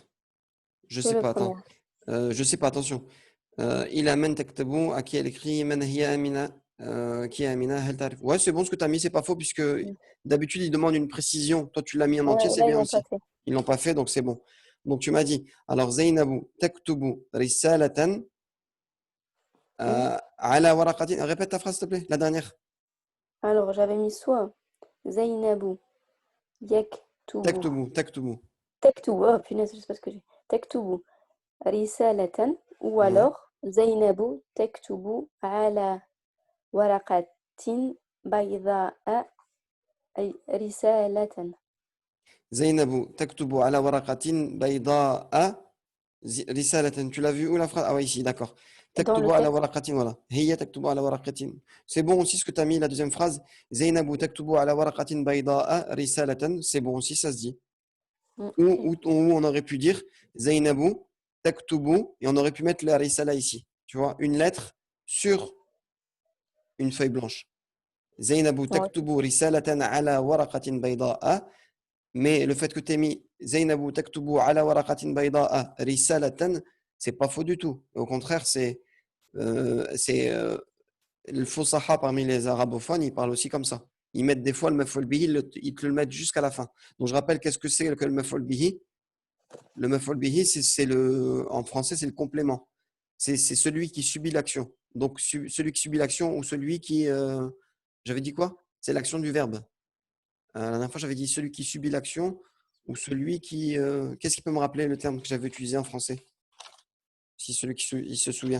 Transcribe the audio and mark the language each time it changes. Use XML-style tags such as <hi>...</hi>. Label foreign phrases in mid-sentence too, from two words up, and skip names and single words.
<fr>Je sais pas, attends. Je sais pas, attention. Il amène taktabu, à qui elle écrit</fr> <ar>من هي أمينة.</ar> <fr>Qui est Amina,</fr> <ar>هل تعرف.</ar> <fr>Ouais, c'est bon ce que tu as mis, c'est pas faux, puisque d'habitude, ils demandent une précision. Toi, tu l'as mis en entier, c'est Là, ils bien l'ont aussi. pas fait. Ils l'ont pas fait, donc c'est bon. Donc tu m'as dit, alors</fr> <ar>زينب تكتب رسالة على ورقة.</ar> <fr>Répète ta phrase, s'il te plaît, la dernière. Alors, j'avais mis soit</fr> <ar>زينب يكتب. Taktubu. Tektubu.</ar> <fr>Oh, punaise, je sais pas ce que j'ai.</fr> <ar>تكتب رسالة. Ou</ar> <fr>Ouais.</fr> <ar>alors زينب تكتب على ورقة بيضاء رسالة. زينب تكتب على ورقة بيضاء رسالة.</ar> <fr>Tu l'as vu où la phrase? Ah oui, ici, d'accord. Dans</fr> <ar>Taktubu</ar> <fr>le</fr> <ar>ala</ar> <fr>texte.</fr> <ar>waraqatin, voilà. هي تكتب على ورقة.</ar> <fr>C'est bon aussi ce que tu as mis, la deuxième phrase.</fr> <ar>زينب تكتب على ورقة بيضاء رسالة.</ar> <fr>C'est bon aussi, ça se dit. Ou on aurait pu dire</fr> <ar>زينب تكتب</ar> <fr>et on aurait pu mettre la risala ici. Tu vois, une lettre sur une feuille blanche.</fr> <ar>زينب تكتب رسالة على ورقة بيضاء.</ar> <fr>Mais le fait que tu aies mis</fr> <ar>زينب تكتب على ورقة بيضاء رسالة,</ar> <fr>c'est pas faux du tout. Au contraire, c'est le Fussaha parmi les arabophones, ils parlent aussi comme ça. Ils mettent des fois le</fr> <ar>مفعول به,</ar> <fr>ils te le mettent jusqu'à la fin. Donc je rappelle qu'est-ce que c'est que le</fr> <ar>مفعول به.</ar> <fr>Le</fr> <ar>مفعول به,</ar> <fr>en français, c'est le complément. C'est celui qui subit l'action. Donc celui qui subit l'action ou celui qui. J'avais dit quoi? C'est l'action du verbe. La dernière fois, j'avais dit celui qui subit l'action ou celui qui. Qu'est-ce qui peut me rappeler le terme que j'avais utilisé en français? Si celui qui il se souvient.</fr>